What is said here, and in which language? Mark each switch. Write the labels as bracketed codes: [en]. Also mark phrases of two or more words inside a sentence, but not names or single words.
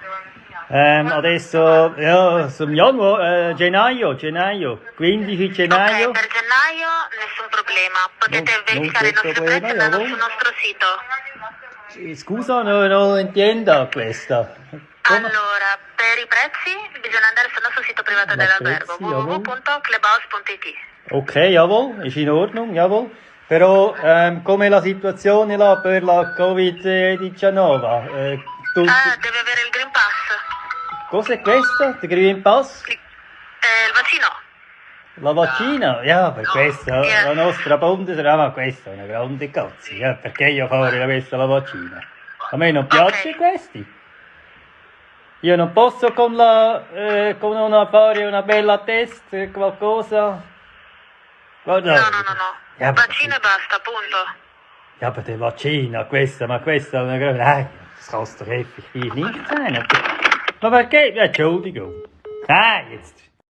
[it] Adesso, gennaio, 15 gennaio. Ok, per gennaio nessun problema. Potete Non verificare i c'è nostri problema, prezzi [de] jawohl. [it] sul nostro sito. Scusa, non intendo questa. Come? Allora, per i prezzi bisogna andare sul nostro sito privato Ma dell'albergo prezzi, [de] jawohl. [it] www.clubhouse.it. [de] Ok, jawohl, ist in Ordnung, jawohl. [it] Però, com'è la situazione là per la Covid-19? Deve avere il Green Pass. Cos'è questo? Il Green Pass? Il vaccino. La vaccina? Ja, per questo, [en] Yeah. [it] la nostra Bundesrat, questa è una grande cazzo, perché io fare questa la vaccina? A me non piace Ok. questi. Io non posso con fare una bella test, qualcosa? Guarda. No. [de] Ja, [it] Vaccino e basta, punto. [de] Ja, aber der Vaccina, [it] questa è una grande... [de] das kann's doch effektiv nicht sein. Aber perché? Entschuldigung. Jetzt...